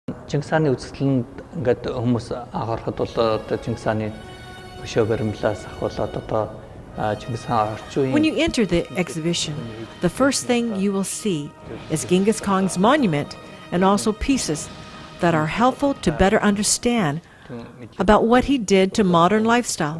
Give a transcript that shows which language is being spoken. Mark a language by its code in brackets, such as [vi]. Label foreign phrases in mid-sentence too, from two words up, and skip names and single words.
[mn] Чингис хааны үзэсгэлэнд ингээд хүмүүс анхаарахад бол одоо Чингис хааны өшөө баримлаас ахуулаад одоо Чингис хаан орчин үеийн [en] When you enter the exhibition, the first thing you will see is Chinggis Khan's monument and also pieces that are helpful to better understand about what he did to modern lifestyle.